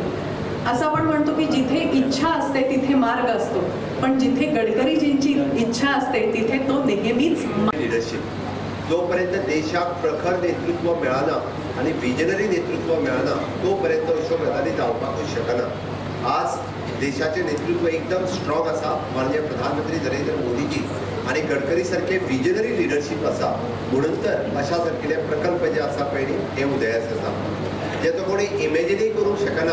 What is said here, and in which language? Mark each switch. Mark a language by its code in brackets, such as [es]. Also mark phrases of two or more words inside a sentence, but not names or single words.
[mr] असं आपण म्हणतो की जिथे इच्छा असते तिथे मार्ग असतो, पण जिथे गडकरीजींची इच्छा असते तिथे तो नेहमीच [kok] लीडरशिप. जोपर्यंत देशात प्रखर नेतृत्व मिळाना आणि विजनरी नेतृत्व मिळाना तोपर्यंत अशोक गजाली जावपाकूच शकना. आज देशाचे नेतृत्व एकदम स्ट्रॉंग असा माननीय प्रधानमंत्री नरेंद्र मोदीजी आणि गडकरी सारखे [en] visionary leadership [kok] असा म्हणून तर अशा सारखे प्रकल्प जे असा पयली हे उदयास येता जे तो कोणी इमेजिनूय करूंक शकना.